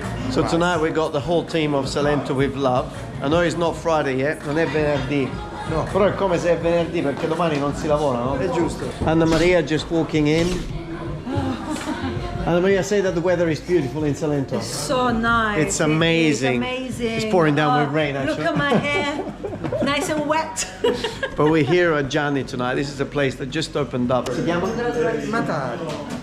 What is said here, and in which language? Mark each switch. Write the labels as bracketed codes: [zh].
[en] So tonight we got the whole team of Salento with love. I know it's not Friday yet, [it] non è venerdì. No. Però è come se è venerdì, perché domani non si lavora, no? È giusto. [en] Anna Maria just walking in. Anna Maria, say that the weather is beautiful in Salento. It's so nice. It's amazing. It is amazing. It's pouring down with rain, actually. Look at my hair. Nice and wet. But we're here at Gianni tonight. This is a place that just opened up. Matari.